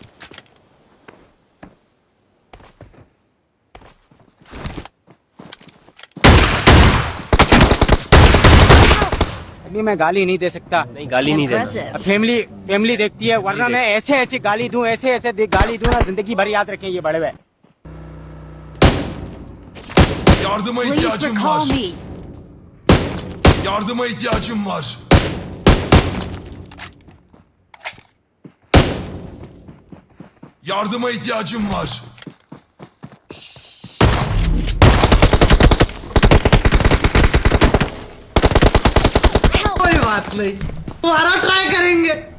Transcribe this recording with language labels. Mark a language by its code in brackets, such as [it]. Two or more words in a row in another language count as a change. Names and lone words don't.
[hi] अभी मैं गाली नहीं दे सकता। नहीं, गाली नहीं देना। [en] Impressive. [hi] अब फैमिली देखती है, वरना मैं ऐसे ऐसी गाली दूं, ऐसे गाली दूं ना, जिंदगी भर याद रखें ये बड़े हुए। [tr] Yardıma [en] Please [tr] ihtiyacım [en] recall [tr] var. [en] me. [tr] Yardıma ihtiyacım var. Yardıma ihtiyacım var. [hi] कोई बात नहीं, दोबारा ट्राई करेंगे।